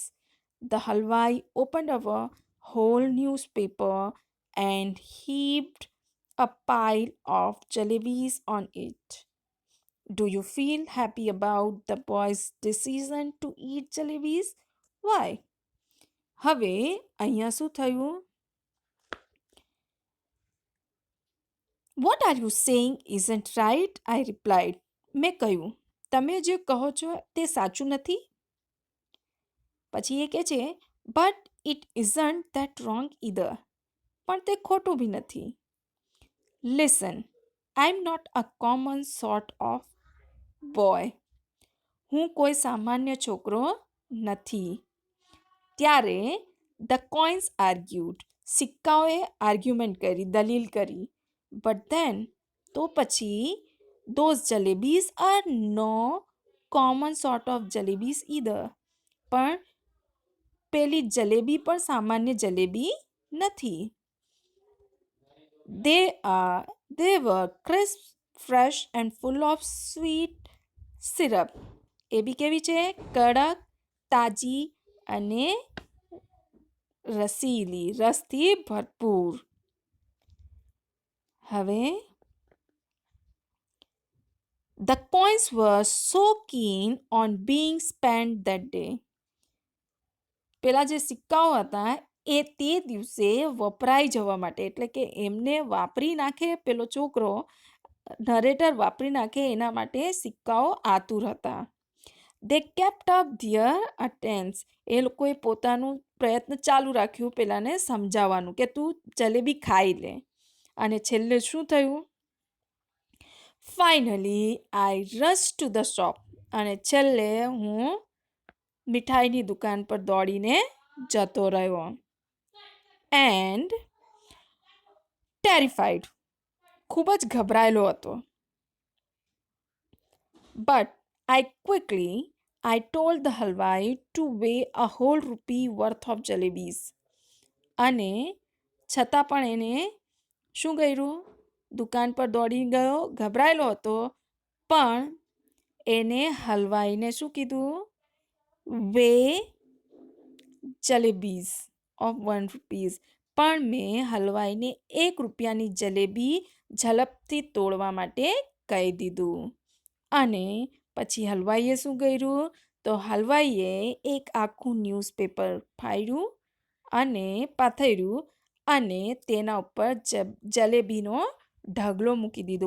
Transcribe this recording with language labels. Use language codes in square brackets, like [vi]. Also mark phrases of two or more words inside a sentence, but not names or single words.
[en] The halwai opened a whole newspaper and heaped a pile of jalebis on it. Do you feel happy about the boy's decision to eat jalebis? Why? [gu] હવે અહીંયા શું થયું? [en] What are you saying isn't right? I replied. [gu] મેં કહ્યું, તમે જે કહો છો તે સાચું નથી? પછી એ કહે છે, [en] but it isn't that wrong either. [gu] પણ તે ખોટું બી નથી. [en] Listen, I am not a common sort of boy. [gu] હું કોઈ સામાન્ય છોકરો નથી. ત્યારે [en] the coins argued, [gu] સિક્કાઓએ આર્ગ્યુમેન્ટ કરી, દલીલ કરી. [en] but then, [gu] તો પછી [en] those jalebis are no common sort of jalebis either. [gu] પણ પેલી જલેબી પણ સામાન્ય જલેબી નથી. [en] They were crisp, fresh and full of sweet syrup. [gu] એ બી કેવી છે? કડક, તાજી અને રસીલી, રસથી ભરપૂર. [en] હવે the coins were so keen on being spent that day. [gu] પેલા જે સિક્કાઓ હતા એ તે દિવસે વપરાઈ જવા માટે, એટલે કે એમને વાપરી નાખે પેલો છોકરો, નરેટર વાપરી નાખે એના માટે સિક્કાઓ આતુર હતા. [en] They kept up their attempts. [gu] એ લોકોએ પોતાનું પ્રયત્ન ચાલુ રાખ્યું પેલાને સમજાવવાનું કે તું જલેબી ખાઈ લે. અને છેલ્લે શું થયું? [en] Finally, I rushed to the shop. [gu] અને છેલ્લે હું મીઠાઈની દુકાન પર દોડીને જતો રહ્યો. [en] And terrified. [gu] ખૂબ જ ગભરાયેલો હતો. [en] But I told the halwai to weigh a whole rupee worth of jalebis. [gu] અને છતાં પણ એને શું કર્યું? દુકાન પર દોડી ગયો, ગભરાયેલો હતો, પણ એને હલવાઈને શું કીધું? [en] weigh jalebis of 1 rupees. [gu] પણ મેં હલવાઈને 1 રૂપિયાની જલેબી ઝડપથી તોડવા માટે કહી દીધું. અને પછી હલવાઈએ શું કર્યું? તો હલવાઈએ એક આખું ન્યૂઝપેપર ફાડ્યું અને પાથર્યું અને તેના ઉપર જલેબીનો ઢગલો મૂકી દીધો.